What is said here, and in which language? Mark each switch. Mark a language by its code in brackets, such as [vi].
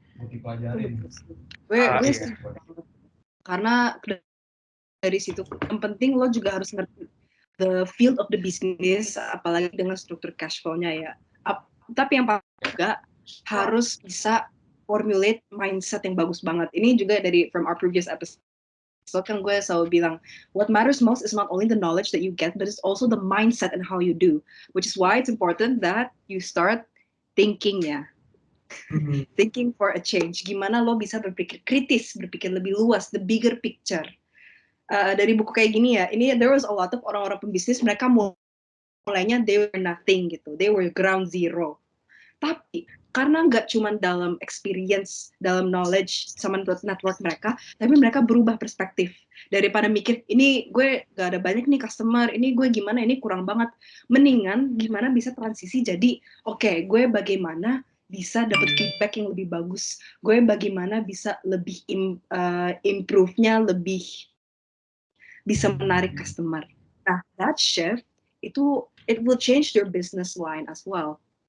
[id] Dipelajarin. Gue setuju banget. Karena dari situ yang penting lo juga harus ngerti [en] the field of the business, [id] apalagi dengan struktur cash flow-nya ya. Tapi yang paling juga harus bisa formulate mindset yang bagus banget. Ini juga [en] from our previous episode [id] kan gue selalu bilang, [en] what matters most is not only the knowledge that you get, but it's also the mindset and how you do. Which is why it's important that you start thinking ya. Thinking for a change. [id] Gimana lo bisa berpikir kritis, berpikir lebih luas, [en] the bigger picture. [id] Dari buku kayak gini ya, ini [en] there was a lot of [id] orang-orang pembisnis, mereka mulainya [en] they were nothing gitu, they were ground zero. [id] Tapi karena nggak cuma dalam experience, dalam knowledge sama network mereka, tapi mereka berubah perspektif. Daripada mikir, ini gue gak ada banyak nih customer, ini gue gimana, ini kurang banget. Mendingan gimana bisa transisi jadi, oke, gue bagaimana bisa dapat feedback yang lebih bagus. Gue bagaimana bisa lebih improve-nya, lebih bisa menarik customer. [en] Nah, that shift, it will change your business line as well.